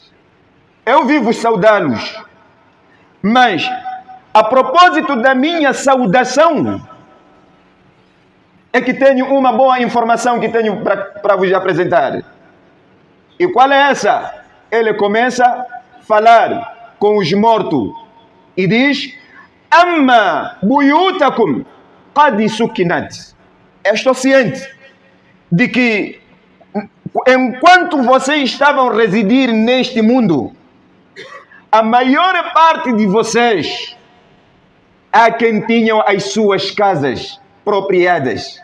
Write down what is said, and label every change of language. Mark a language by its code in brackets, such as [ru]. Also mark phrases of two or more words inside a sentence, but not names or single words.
[pt] Eu vivo saudá-los, mas a propósito da minha saudação é que tenho uma boa informação que tenho para vos apresentar. E qual é essa? Ele começa a falar com os mortos e diz: [ar] أما بيوتكم قد سكنت. [pt] Eu estou ciente de que enquanto vocês estavam a residir neste mundo, a maior parte de vocês há quem tinham as suas casas propriadas.